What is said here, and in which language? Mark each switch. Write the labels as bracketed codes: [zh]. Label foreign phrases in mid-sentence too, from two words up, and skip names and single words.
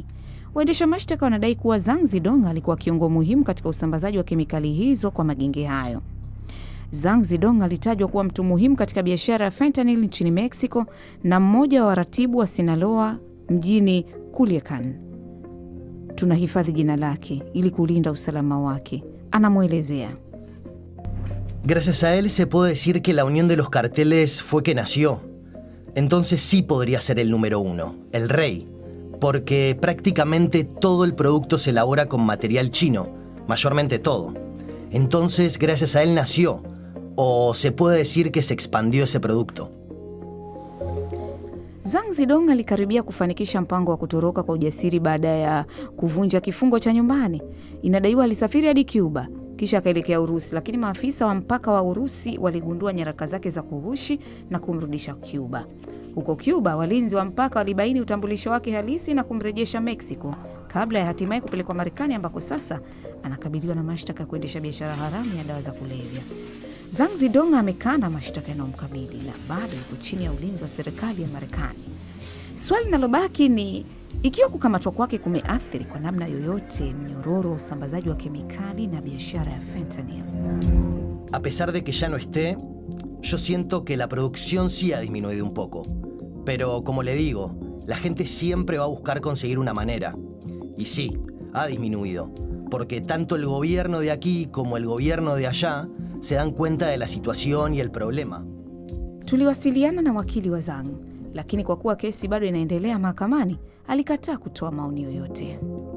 [sw] Waendesha mashtaka wanadai kuwa Zhang Zidong alikuwa kiungo muhimu katika usambazaji wa kemikali hizo kwa magenge hayo. Zhang Zidong alitajwa kuwa mtu muhimu katika biashara ya fentanyl nchini Mexico na mmoja wa waratibu wa Sinaloa mjini Culiacán. Tunahifadhi jina lake ili kulinda usalama wake, anamwelezea. [es] Gracias a él se puede decir que la unión de los carteles fue que nació. Entonces sí podría ser el número 1, el rey, porque prácticamente todo el producto se elabora con material chino, mayormente todo. Entonces gracias a él nació, o se puede decir que se expandió ese producto. [sw] Zhang Zidong alikaribia kufanikisha mpango wa kutoroka kwa ujasiri baada ya kuvunja kifungo cha nyumbani. Inadaiwa alisafiri hadi Cuba, kisha akaelekea Urusi, lakini maafisa wa mpaka wa Urusi waligundua nyaraka zake za kughushi na kumrudisha Cuba. Huko Cuba, walinzi wa mpaka walibaini utambulisho wake halisi na kumrejesha Mexico, kabla ya hatimaye kupelekwa Marekani, ambako sasa anakabiliwa na mashtaka ya kuendesha biashara haramu ya dawa za kulevya. Zhang Zidong amekana mashtaka yanayomkabili na bado yuko chini ya ulinzi wa serikali ya Marekani. Swali linalobaki ni ikiwa kukamatwa kwake kumeathiri kwa namna yoyote mnyororo wa usambazaji wa kemikali na biashara ya fentanyl. [es] A pesar de que ya no esté, yo siento que la producción sí ha disminuido un poco. Pero como le digo, la gente siempre va a buscar conseguir una manera. Y sí, ha disminuido, porque tanto el gobierno de aquí como el gobierno de allá se dan cuenta de la situación y el problema. [sw] Tuliwasiliana na wakili wa Zhang, lakini kwa kuwa kesi bado inaendelea mahakamani, alikataa kutoa maoni yoyote.